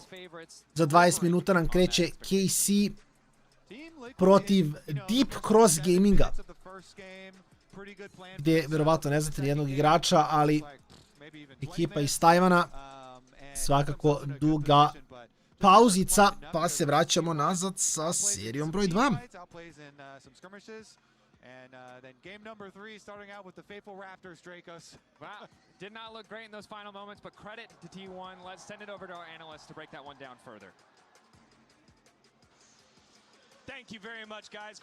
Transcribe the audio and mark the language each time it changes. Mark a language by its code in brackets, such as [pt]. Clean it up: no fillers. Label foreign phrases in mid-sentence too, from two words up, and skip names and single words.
[hr] Za 20 minuta nam kreće KC protiv Deep Cross Gaminga. Gdje, verovatno, ne znate nijednog igrača, ali ekipa iz Tajvana, svakako duga pauzica, pa se vraćamo nazad sa serijom broj 2. [en] And then game number 3 starting out with the faithful Raptors, Dracos. Wow, did not look great in those final moments, but credit to T1. Let's send it over to our analysts to break that one down further. Thank you very much, guys.